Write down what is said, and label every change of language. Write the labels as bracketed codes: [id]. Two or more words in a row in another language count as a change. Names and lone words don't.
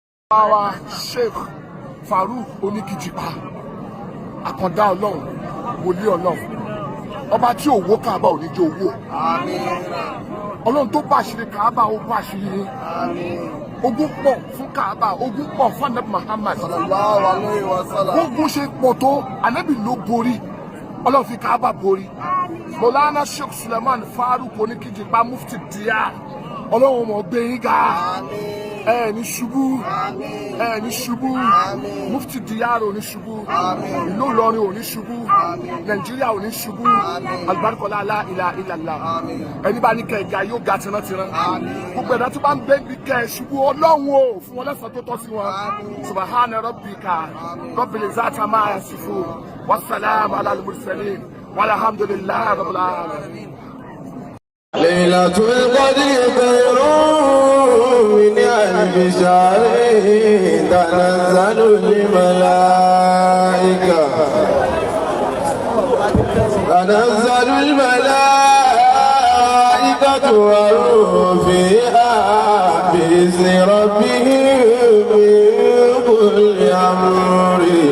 [yo] Our Sheikh Farouk Oníkìjìpá àkàndá Ọlọ́run wòlíì Ọlọ́run ọba tí òwò Káàbà ò ní jẹ́ owó Ọlọ́run tó bá àṣírí Káàbà ó bá àṣírí yín ogun pọ̀ fún Káàbà ogun pọ̀ fún Ànábì Muhammad [ar] صلى الله عليه وسلم [yo] ogun ṣe pọ̀ tó Ànábì ló borí Ọlọ́run fi Káàbà borí Mọ́lánà Sheikh Suleiman Farouk Oníkìjìpá mufti Diyar Ọlọ́run mọ̀ gbé yín ga ní ṣubú ní ṣubú mufti Diyar ò ní ṣubú ìlú Ìlọrin ò ní ṣubú Nàìjíríà ò ní ṣubú alibarikola [ar] لا إله إلا الله [yo] ẹni bá ní kẹ̀kẹ́ yóò ga tirantiran gbogbo ẹ̀dá tó bá ń bẹ́ bí kẹ́ ṣubú Ọlọ́run o fún wọn lẹ́sàn tó tọ́ sí wọn [ar] سبحان ربك رب العزة عما يصفون وسلام على المرسلين والحمد لله رب العالمين. ليلة القدر خير من ألف شهر تنزل الملائكة والروح فيها بإذن ربهم من كل أمر